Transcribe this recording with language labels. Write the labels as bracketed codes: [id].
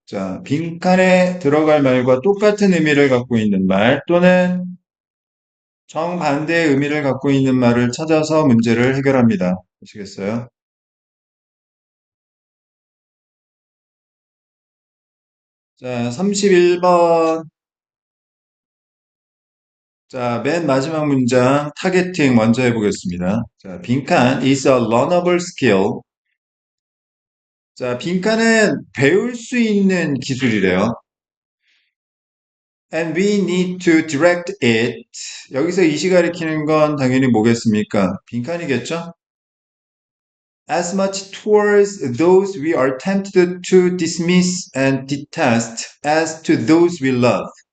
[ko] 자, 빈칸에 들어갈 말과 똑같은 의미를 갖고 있는 말 또는 정반대의 의미를 갖고 있는 말을 찾아서 문제를 해결합니다. 아시겠어요? 자, 31번. 자, 맨 마지막 문장 타겟팅 먼저 해보겠습니다. 자, 빈칸 [en] is a learnable skill. [ko] 자, 빈칸은 배울 수 있는 기술이래요. [en] And we need to direct it. [ko] 여기서 이시 가리키는 건 당연히 뭐겠습니까? 빈칸이겠죠? [en] As much towards those we are tempted to dismiss and detest as to those we love.